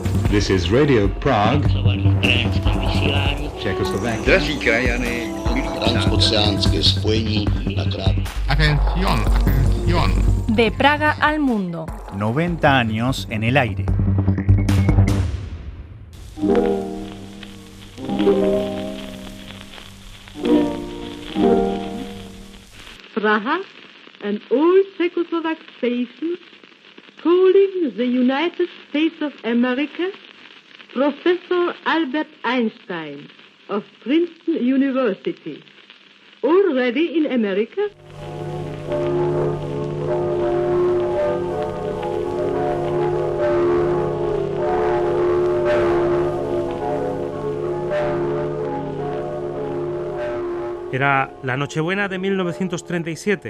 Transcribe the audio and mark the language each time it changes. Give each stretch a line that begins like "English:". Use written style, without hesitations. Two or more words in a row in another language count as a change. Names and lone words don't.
English: This is Radio Prague, Czechoslovakia.
Czech: Drazí krajany, transoceánské spojení na krátko.
Spanish: Atención, atención. De Praga al mundo. 90 años en el aire.
English: Praha, an old Czechoslovak station, calling the United States of America, Professor Albert Einstein of Princeton University. Already in America?
Spanish: Era la Nochebuena de 1937.